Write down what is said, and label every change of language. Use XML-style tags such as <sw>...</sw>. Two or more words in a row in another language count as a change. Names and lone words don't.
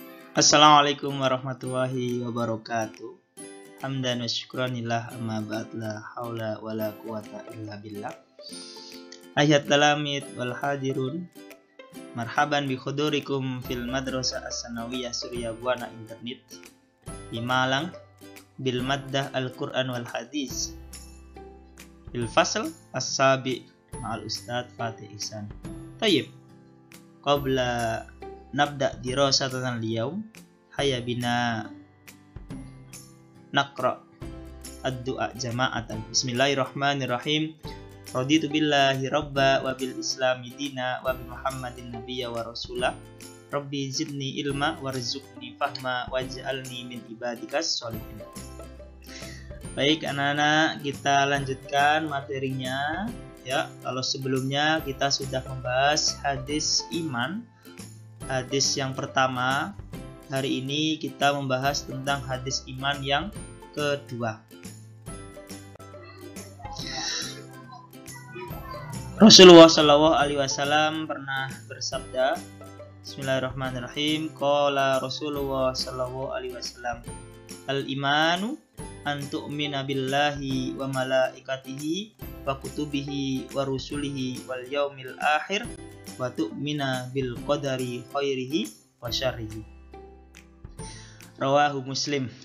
<ar>السلام عليكم ورحمة الله وبركاته. حمدا وشكرا لله أما بعد لا حول ولا قوة إلا بالله. أيها التلاميذ والحاضرون مرحبا بحضوركم في المدرسة الثانوية Surya Buana Internet في Malang بالمادة القرآن والحديث بالفصل السابع مع الأستاذ فاتح إحسان. طيب قبل نبدأ دراسة اليوم هيا بنا نقرأ الدعاء جماعة. Bismillahirrahmanirrahim. رضيت بالله ربا وبالإسلام دينا وبمحمد نبيا ورسولا. رب زدني علما وارزقني فهما واجعلني من عبادك الصالحين.</ar> <id>Baik anak-anak, kita lanjutkan materinya ya. Kalau sebelumnya kita sudah membahas hadis iman, hadis yang pertama, hari ini kita membahas tentang hadis iman yang kedua. Rasulullah</id> <ar>صلى الله عليه وسلم</ar> <id>pernah bersabda, Bismillahirrahmanirrahim.</id> <ar>قال رسول الله صلى الله عليه وسلم الإيمان أن تؤمن بالله وملائكته وكتبه ورسله واليوم الآخر وتؤمن بالقدر خيره وشره. رواه مسلم.</ar>